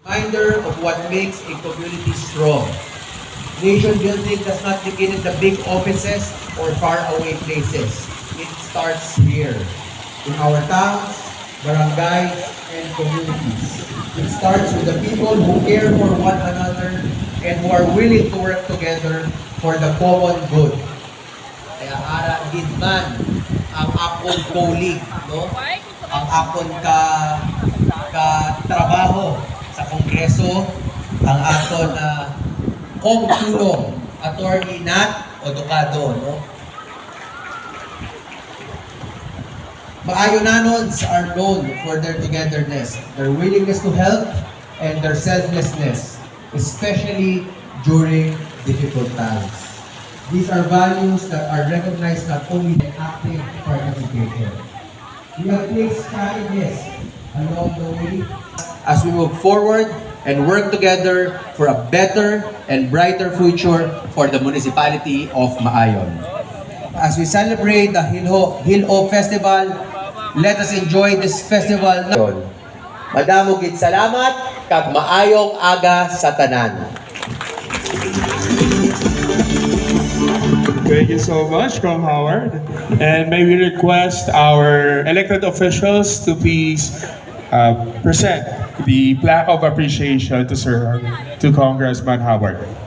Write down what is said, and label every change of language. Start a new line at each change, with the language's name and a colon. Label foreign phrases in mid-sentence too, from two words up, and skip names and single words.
English: reminder of what makes a community strong. Nation building does not begin in the big offices or faraway places. It starts here, in our towns, barangays, and communities. It starts with the people who care for one another and who are willing to work together for the common good.
Hiligaynon: Kaya ara gid man ang akon colleague, no? Ang akon ka trabaho sa Kongreso, ang aton kong-tulong, Attorney Nat Odocado, no?
English: Maayonanons are known for their togetherness, their willingness to help, and their selflessness, especially during difficult times. These are values that are recognized not only in active participation. We have placed kindness along the way as we move forward and work together for a better and brighter future for the municipality of Maayon. As we celebrate the Hilo Festival, let us enjoy this festival.
Hiligaynon: Madamo gid salamat kag maayong aga sa tanan.
English: Thank you so much, Kong Howard. And may we request our elected officials to please present the plaque of appreciation to Congressman Howard.